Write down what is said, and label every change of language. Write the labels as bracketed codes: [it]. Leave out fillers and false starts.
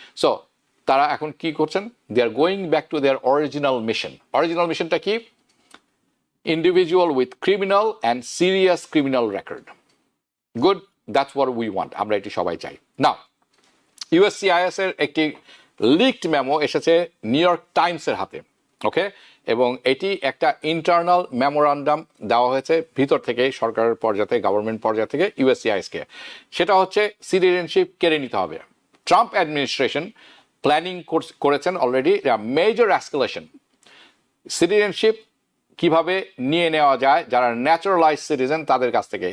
[bn] So তারা এখন কি করছেন? [en] They are going back to their original mission. [bn] Original মিশনটা কি? [en] Individual with criminal and serious criminal record. Good, that's what we want. [bn] আমরা এটি সবাই চাই। Now, USCIS এর একটি লিকড মেমো এসেছে নিউ ইয়র্ক টাইমসের হাতে, ওকে, এবং এটি একটা ইন্টারনাল মেমোরান্ডাম দেওয়া হয়েছে ভিতর থেকে, সরকারের পর্যায়ে, গভর্নমেন্ট পর্যায় থেকে USCIS-কে। সেটা হচ্ছে সিটিজেনশিপ কেড়ে নিতে হবে। ট্রাম্প অ্যাডমিনিস্ট্রেশন প্ল্যানিং করেছেন অলরেডি মেজর এসকেলেশন, সিটিজেনশিপ কিভাবে নিয়ে নেওয়া যায় যারা ন্যাচারালাইজ সিটিজেন তাদের কাছ থেকে।